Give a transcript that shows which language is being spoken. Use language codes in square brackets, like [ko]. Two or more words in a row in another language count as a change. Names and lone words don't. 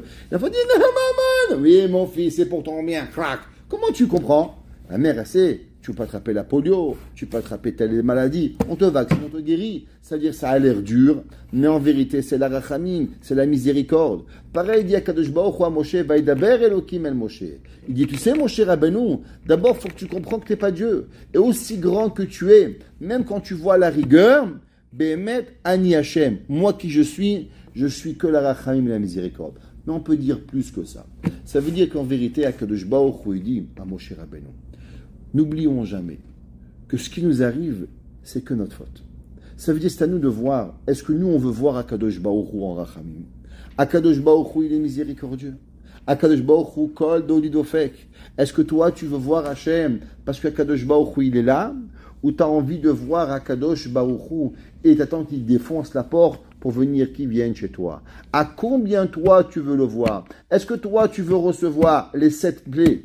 [fr] L'enfant dit, non, maman, oui, mon fils, c'est pour ton bien, crac. Comment tu comprends? La mère, elle sait, tu peux pas attraper la polio, tu peux pas attraper telle maladie, on te vaccine, on te guérit. C'est-à-dire, ça a l'air dur, mais en vérité, c'est la rachamim, c'est la miséricorde. Pareil, il dit à Kadosh Baruch Hu à Moshe, [he] Vaidaber Elokim el Moshe. [fr] Il dit, tu sais, Moshe Rabbeinu, d'abord, il faut que tu comprennes que tu n'es pas Dieu. Et aussi grand que tu es, même quand tu vois la rigueur, [he] Behemet Ani Hachem, [fr] moi qui je suis que la rachamim et la miséricorde. Mais on peut dire plus que ça. Ça veut dire qu'en vérité, à Kadosh Baruch Hu, il dit à Moshe Rabbeinu, n'oublions jamais que ce qui nous arrive, c'est que notre faute. Ça veut dire, c'est à nous de voir, est-ce que nous, on veut voir Akadosh Baruch Hu en rachamim? Akadosh Baruch Hu, il est miséricordieux. [he] Akadosh Baruch Hu, kol dodi dofek. [fr] Est-ce que toi, tu veux voir Hachem parce qu'Akadosh Baruch Hu, il est là? où tu as envie de voir Akadosh Baruch Hu et t'attends qu'il défonce la porte pour venir qu'il vienne chez toi. À combien toi tu veux le voir? Est-ce que toi tu veux recevoir les 7 clés?